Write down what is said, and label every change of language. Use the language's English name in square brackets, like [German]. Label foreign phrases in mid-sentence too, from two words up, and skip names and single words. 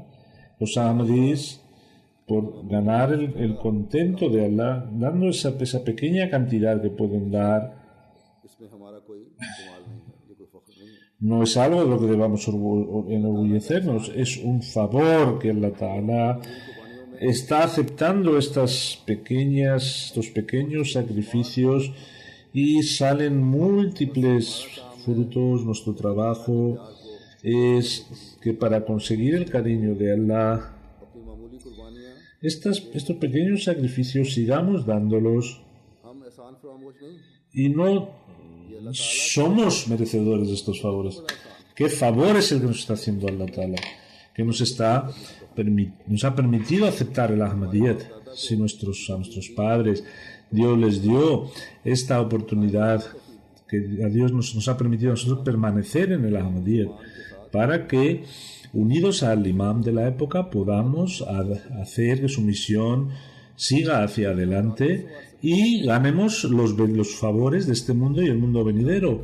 [Spanish] Los Ahmadis, por ganar el contento de Allah, dando esa pequeña cantidad que pueden dar, no es algo de lo que debamos enorgullecernos, es un favor que [Arabic] الله تعالى [Spanish] está aceptando estos pequeños sacrificios, y salen múltiples frutos. Nuestro trabajo es que para conseguir el cariño de Allah estos pequeños sacrificios sigamos dándolos [Urdu] ہم احسان فراموش نہیں, [Spanish] y no somos merecedores de estos favores. ¿Qué favor es el que nos está haciendo [Arabic] الله تعالى? [Spanish] Que nos ha permitido aceptar el Ahmadiyyat. Si a nuestros padres Dios les dio esta oportunidad, que a Dios nos ha permitido a nosotros permanecer en el Ahmadiyyat, para que, unidos al imam de la época, podamos hacer que su misión siga hacia adelante y ganemos los favores de este mundo y el mundo venidero.